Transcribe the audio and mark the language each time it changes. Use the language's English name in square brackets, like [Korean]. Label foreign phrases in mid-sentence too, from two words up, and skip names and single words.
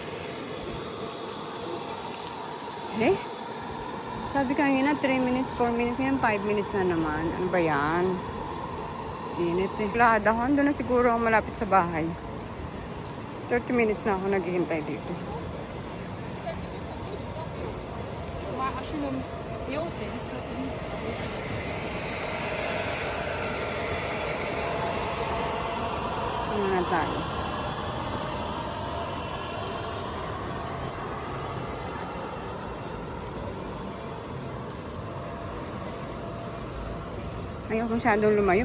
[Filipino] Eh? Sabi ka nga 3 minutes, 4 minutes, yan 5 minutes na naman. Ano ba yan? Init eh. Lakad ako, doon na siguro ako malapit sa bahay. 30 minutes na ako naghihintay dito. [Dutch] Maar als je hem heel vindt, [Filipino] Ano na tayo? Ayaw masyadong lumayo.